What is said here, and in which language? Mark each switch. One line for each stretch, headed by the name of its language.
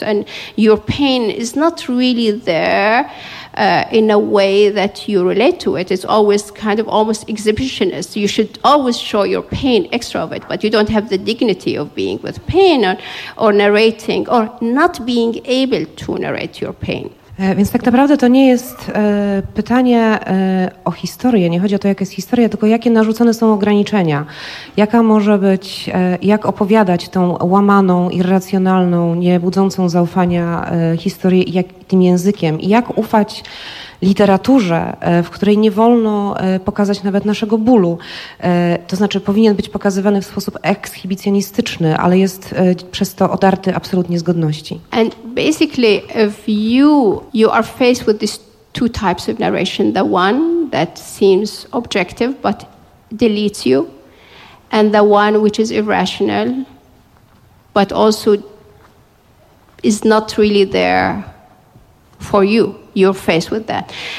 English: And your pain is not really there in a way that you relate to it. It's always kind of almost exhibitionist. You should always show your pain extra of it, but you don't have the dignity of being with pain or narrating or not being able to narrate your pain.
Polish: Więc tak naprawdę to nie jest pytanie o historię, nie chodzi o to, jaka jest historia, tylko jakie narzucone są ograniczenia, jaka może być, jak opowiadać tą łamaną, irracjonalną, niebudzącą zaufania historię tym językiem i jak ufać literaturze, w której nie wolno pokazać nawet naszego bólu. To znaczy powinien być pokazywany w sposób ekshibicjonistyczny, ale jest przez to odarty absolutnie z godności.
English: And basically if you are faced with these two types of narration, the one that seems objective but deletes you and the one which is irrational but also is not really there for you. you're faced with that.